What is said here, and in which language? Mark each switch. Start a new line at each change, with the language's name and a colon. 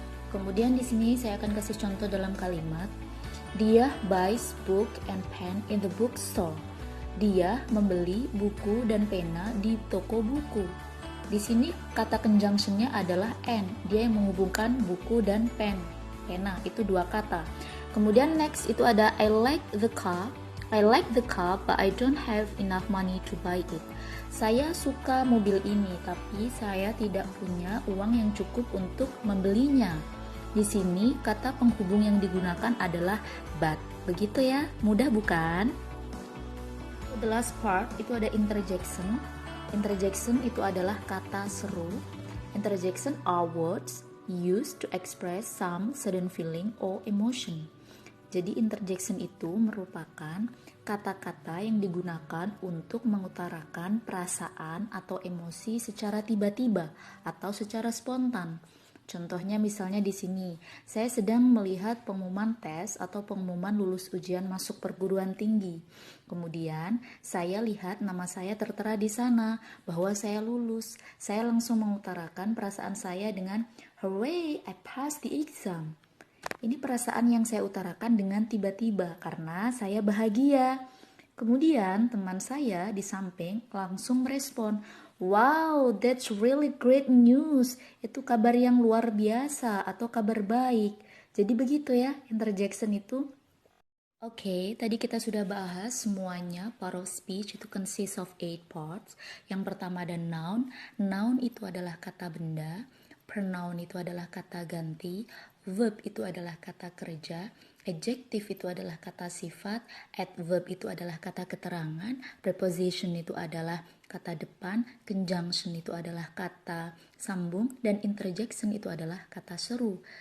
Indonesian: Kemudian di sini saya akan kasih contoh dalam kalimat, dia
English: buys book and pen in the bookstore.
Indonesian: Dia membeli buku dan pena di toko buku. Di sini kata conjunctionnya adalah and. Dia yang menghubungkan buku dan pena. Itu dua kata. Kemudian next itu ada
English: I like the car. I like the car but I don't have enough money to buy it.
Indonesian: Saya suka mobil ini tapi saya tidak punya uang yang cukup untuk membelinya. Di sini kata penghubung yang digunakan adalah but. Begitu ya, mudah bukan?
English: The last part
Indonesian: itu ada interjection. Interjection itu adalah kata seru.
English: Interjection are words used to express some sudden feeling or emotion.
Indonesian: Jadi interjection itu merupakan kata-kata yang digunakan untuk mengutarakan perasaan atau emosi secara tiba-tiba atau secara spontan. Contohnya misalnya di sini, saya sedang melihat pengumuman tes atau pengumuman lulus ujian masuk perguruan tinggi. Kemudian, saya lihat nama saya tertera di sana bahwa saya lulus. Saya langsung mengutarakan perasaan saya dengan,
English: "Hooray, I passed the exam."
Indonesian: Ini perasaan yang saya utarakan dengan tiba-tiba karena saya bahagia. Kemudian, teman saya di samping langsung merespon,
English: "Wow, that's really great news."
Indonesian: Itu kabar yang luar biasa atau kabar baik. Jadi begitu ya, interjection itu. Oke, tadi kita sudah bahas semuanya.
English: Part of speech
Indonesian: itu
English: consists of 8 parts.
Indonesian: Yang pertama ada noun. Noun itu adalah kata benda. Pronoun itu adalah kata ganti. Verb itu adalah kata kerja. Adjective itu adalah kata sifat. Adverb itu adalah kata keterangan. Preposition itu adalah kata depan. Conjunction itu adalah kata sambung. Dan interjection itu adalah kata seru.